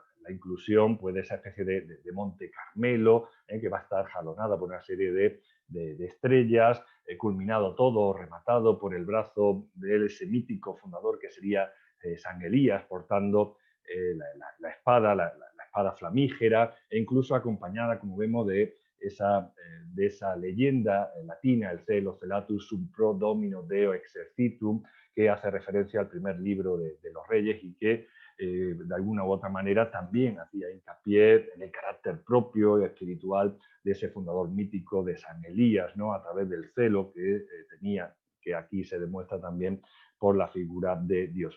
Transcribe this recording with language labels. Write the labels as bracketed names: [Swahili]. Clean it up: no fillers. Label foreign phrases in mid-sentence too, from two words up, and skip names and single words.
[Spanish] La inclusión pues, de esa especie de Monte Carmelo, que va a estar jalonada por una serie de estrellas, culminado todo, rematado por el brazo de ese mítico fundador que sería San Elías, portando la espada, la espada flamígera, e incluso acompañada, como vemos, de esa leyenda latina, el [Latin] Celo Celatus sum pro domino deo exercitum, [Spanish] que hace referencia al primer libro de los Reyes y que de alguna u otra manera también hacía hincapié en el carácter propio y espiritual de ese fundador mítico de San Elías, ¿no?, a través del celo que tenía, que aquí se demuestra también por la figura de Dios.